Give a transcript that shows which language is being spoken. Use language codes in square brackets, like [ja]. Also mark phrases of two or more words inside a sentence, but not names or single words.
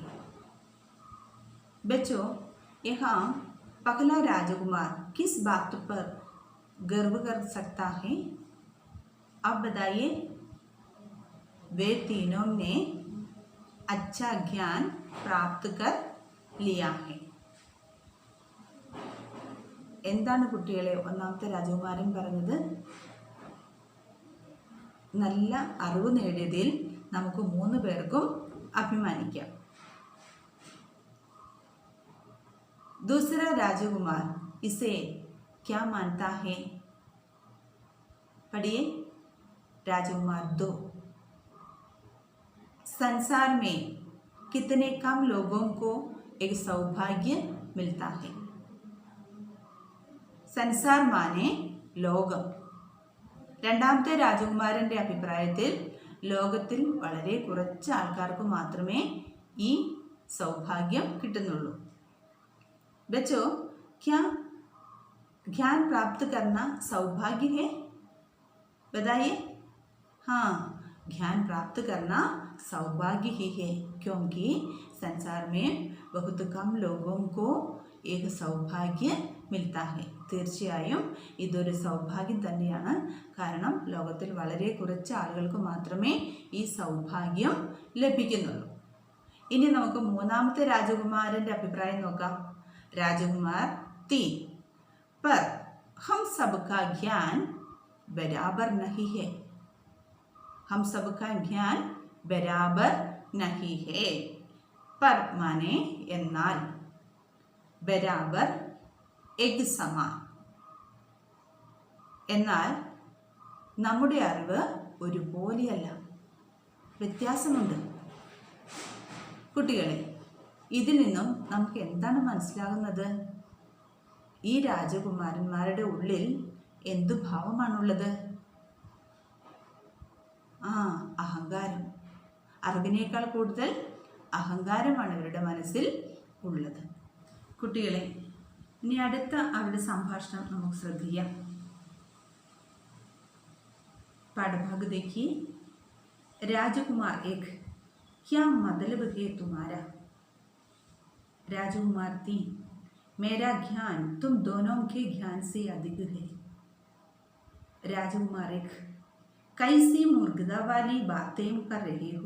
[hi] बच्चों, यहाँ पहला राजकुमार किस बात पर गर्व कर सकता है? अब बताइए. वे तीनों ने अच्छा ज्ञान प्राप्त कर लिया है. [ml] എന്താണ് കുട്ടികളെ ഒന്നാമത്തെ രാജകുമാരൻ പറഞ്ഞത്? നല്ല അറിവ് നേടിയതിൽ നമുക്ക് 3 പേർക്കും അഭിമാനിക്കാം. [hi] दूसरा राजकुमार इसे क्या मानता है? पढ़िए. राजकुमार 2. संसार में कितने कम लोगों को एक सौभाग्य मिलता है? संसार माने ലോകം. [ml] രണ്ടാമത്തെ രാജകുമാരൻ്റെ അഭിപ്രായത്തിൽ ലോകത്തിൽ വളരെ കുറച്ച് ആൾക്കാർക്ക് മാത്രമേ ഈ സൗഭാഗ്യം കിട്ടുന്നുള്ളൂ. [hi] बच्चों, क्या ज्ञान प्राप्त करना सौभाग्य है? बताइए. हाँ, ज्ञान प्राप्त करना सौभाग्य ही है, क्योंकि संसार में बहुत कम लोगों को एक सौभाग्य मिलता है. [ml] തീർച്ചയായും ഇതൊരു സൗഭാഗ്യം തന്നെയാണ്. കാരണം ലോകത്തിൽ വളരെ കുറച്ച് ആളുകൾക്ക് മാത്രമേ ഈ സൗഭാഗ്യം ലഭിക്കുന്നുള്ളൂ. ഇനി നമുക്ക് മൂന്നാമത്തെ രാജകുമാരൻ്റെ അഭിപ്രായം നോക്കാം. [hi] राजकुमार 3. पर हम सबका ज्ञान बराबर नहीं है. हम सबका ज्ञान बराबर नहीं है. पर माने എന്നാൽ, ബരാബർ एक समान. [ml] എന്നാൽ നമ്മുടെ അറിവ് ഒരുപോലെയല്ല, വ്യത്യാസമുണ്ട്. കുട്ടികളെ, ഇതിൽ നിന്നും നമുക്ക് എന്താണ് മനസ്സിലാകുന്നത്? ഈ രാജകുമാരന്മാരുടെ ഉള്ളിൽ എന്തു ഭാവമാണുള്ളത്? അഹങ്കാരം. അറിവിനേക്കാൾ കൂടുതൽ അഹങ്കാരമാണ് ഇവരുടെ മനസ്സിൽ ഉള്ളത്. കുട്ടികളെ, ഇനി അടുത്ത അവരുടെ സംഭാഷണം നമുക്ക് ശ്രദ്ധിക്കാം. [hi] പാഠഭാഗ് देखिए. राजकुमार 1. क्या मतलब है तुम्हारा? राजकुमार 3. मेरा ज्ञान तुम दोनों के ज्ञान से अधिक है. राजकुमार 1. कैसी मूर्खता वाली बातें कर रहे हो?